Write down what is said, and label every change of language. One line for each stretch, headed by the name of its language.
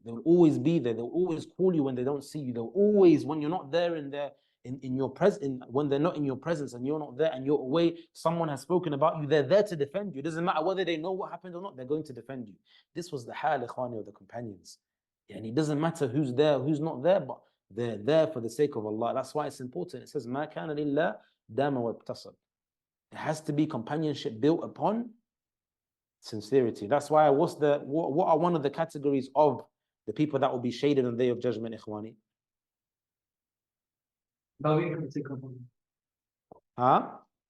English: They will always be there. They'll always call you when they don't see you. They'll always, when you're not there in your presence, when they're not in your presence and you're not there and you're away, someone has spoken about you, they're there to defend you. It doesn't matter whether they know what happened or not, they're going to defend you. This was the hal, ikhwani, of the companions. And it doesn't matter who's there, who's not there, but they're there for the sake of Allah. That's why it's important.
Arabic: It says, مَا كَانَ لِلَّهِ دَامَ وَابْتَصَدْ.
English: It has to be companionship built upon sincerity. That's why what are one of the categories of the people that will be shaded on the Day of Judgment, ikhwani? Loving for the sake of Allah.